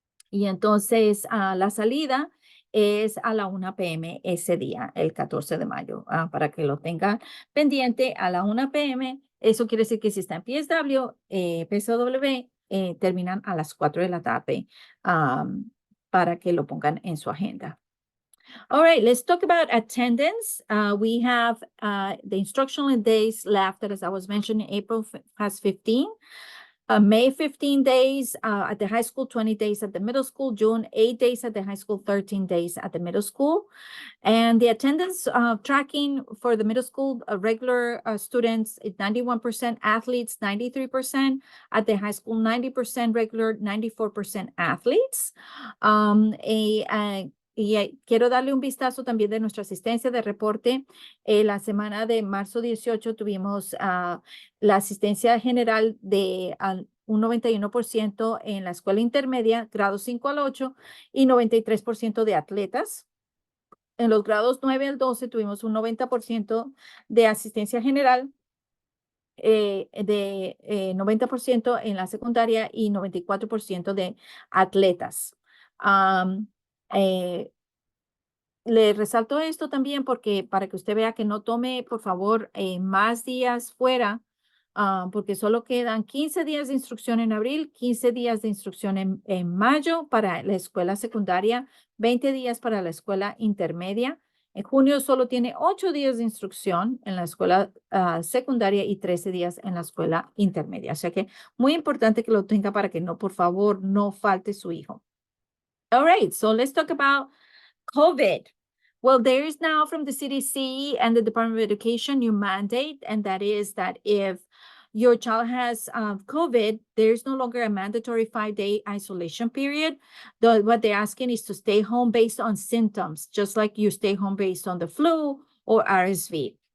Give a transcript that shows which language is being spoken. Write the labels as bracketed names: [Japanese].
[Spanish] Y entonces la salida es a la 1 p.m. ese día, el 14 de mayo, para que lo tengan pendiente a la 1 p.m. Eso quiere decir que si está en PSW, terminan a las 4 de la tarde para que lo pongan en su agenda. [English] All right, let's talk about attendance. We have the instructional days left, as I was mentioning, April has 15. May 15 days at the high school, 20 days at the middle school, June 8 days at the high school, 13 days at the middle school. And the attendance tracking for the middle school regular students is 91%, athletes 93%, at the high school 90% regular, 94% athletes. [Spanish] Y quiero darle un vistazo también de nuestra asistencia de reporte. La semana de marzo 18 tuvimos la asistencia general de un 91% en la escuela intermedia, grados 5 al 8, y 93% de atletas. En los grados 9 al 12 tuvimos un 90% de asistencia general, de 90% en la secundaria y 94% de atletas. Le resalto esto también porque para que usted vea que no tome, por favor, más días fuera, porque solo quedan 15 días de instrucción en abril, 15 días de instrucción en mayo para la escuela secundaria, 20 días para la escuela intermedia. En junio solo tiene 8 días de instrucción en la escuela secundaria y 13 días en la escuela intermedia. O sea que muy importante que lo tenga para que no, por favor, no falte su hijo. [English] All right, so let's talk about COVID. Well, there is now from the CDC and the Department of Education new mandate, and that is that if your child has COVID, there's no longer a mandatory 5-day isolation period. What they're asking is to stay home based on symptoms, just like you stay home based on the flu or RSV.